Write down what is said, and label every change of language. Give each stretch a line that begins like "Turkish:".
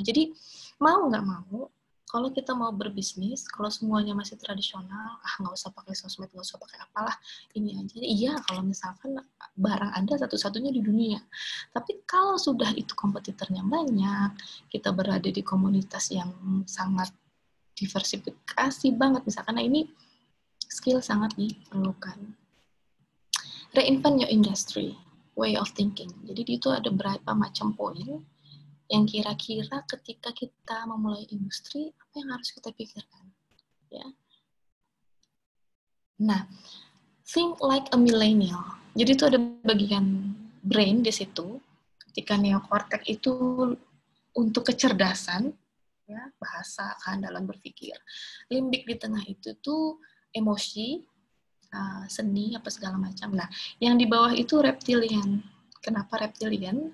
Indonesian: Jadi, mau nggak mau, kalau kita mau berbisnis, kalau semuanya masih tradisional, nggak usah pakai sosmed, nggak usah pakai apalah, ini aja. Iya, kalau misalkan barang Anda satu-satunya di dunia. Tapi kalau sudah itu kompetitornya banyak, kita berada di komunitas yang sangat diversifikasi banget, misalkan, nah ini skill sangat diperlukan.
English: Reinvent your industry, way of thinking.
Indonesian: Jadi itu ada berapa macam poin yang kira-kira ketika kita memulai industri, apa yang harus kita pikirkan. Ya. Nah,
English: think like a millennial.
Indonesian: Jadi itu ada bagian brain di situ. Ketika neokortex itu untuk kecerdasan, ya, bahasa, kehandalan berpikir. Limbik di tengah itu tuh emosi, seni, apa segala macam. Nah, yang di bawah itu reptilian. Kenapa reptilian?